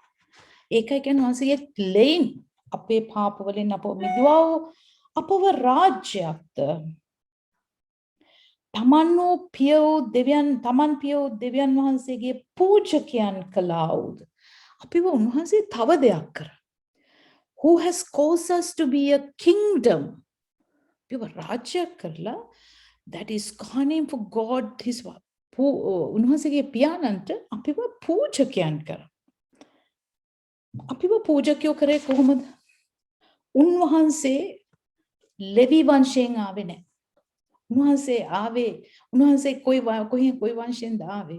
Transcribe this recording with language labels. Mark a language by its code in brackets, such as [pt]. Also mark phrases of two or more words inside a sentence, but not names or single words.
[si] ඒකයි කියන්නේ උන්වහන්සේගේ ලේන් අපේ පාප වලින් අපව මිදුවා අපව රාජ්‍යයක්ද තමන් පිය වූ දෙවියන් වහන්සේගේ පූජකයන් කළා වූද අපිව උන්වහන්සේ තව දෙයක් කරා. [en] Who has caused us to be a kingdom. [si] අපිව රාජ්‍යයක් කරලා [en] that is calling for God his [si] උන්වහන්සේගේ පියාණන්ට අපිව පූජකයන් කරා. අපිව පූජකයෝ කරේ කොහොමද? උන්වහන්සේ ලෙවි වංශයෙන් ආවේ නැහැ. උන්වහන්සේ කොයි වංශයෙන්ද ආවේ?